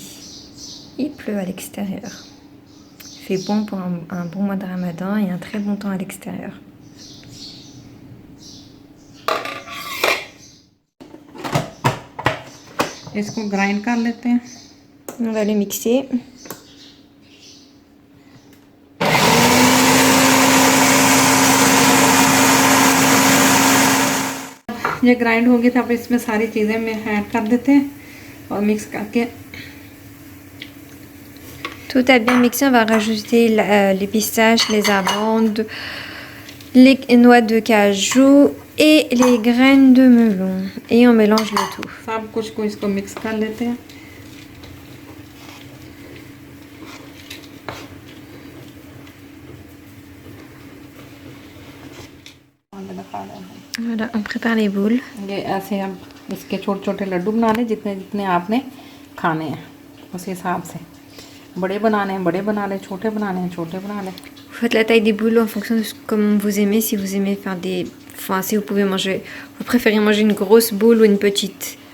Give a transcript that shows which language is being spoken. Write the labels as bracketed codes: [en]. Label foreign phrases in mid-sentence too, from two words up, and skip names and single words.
[fr] Il pleut à l'extérieur. Il fait bon pour un bon mois de Ramadan et un très bon temps à l'extérieur. [hi] इसको ग्राइंड कर लेते हैं। [fr] On va le mixer. [hi] ये ग्राइंड होगी तो अब इसमें सारी चीज़ें में ऐड कर देते हैं और मिक्स करके। [fr] Tout a bien mixé, on va rajouter les pistaches, les amandes, les noix de cajou et les graines de melon. Et on mélange le tout. [hi] सब कुछ को इसको मिक्स कर लेते हैं। [fr] Voilà, on prépare les boules. [hi] ये ऐसे अब इसके छोटे छोटे लड्डू बनाने, जितने जितने आपने खाने हैं उस हिसाब से। बड़े बनाने हैं बड़े बना लें, छोटे बनाने हैं छोटे बना लें। [fr] Vous faites la taille des boules en fonction de comme vous aimez. Si vous aimez faire des... Enfin, si vous pouvez manger... Vous préférez manger une grosse boule ou une petite.